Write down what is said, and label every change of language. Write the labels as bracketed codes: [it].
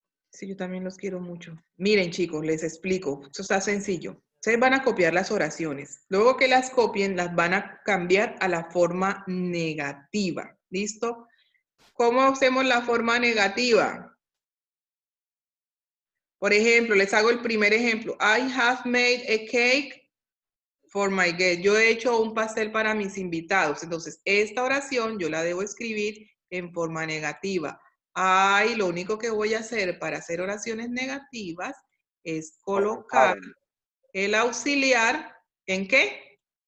[es] Sí, yo también los quiero mucho. Miren, chicos, les explico. Esto está sencillo. Ustedes van a copiar las oraciones. Luego que las copien, las van a cambiar a la forma negativa. ¿Listo? ¿Cómo hacemos la forma negativa? Por ejemplo, les hago el primer ejemplo. [en] I have made a cake for my guests. [es] Yo he hecho un pastel para mis invitados. Entonces, esta oración yo la debo escribir en forma negativa. Ay, lo único que voy a hacer para hacer oraciones negativas es colocar el auxiliar, ¿en qué?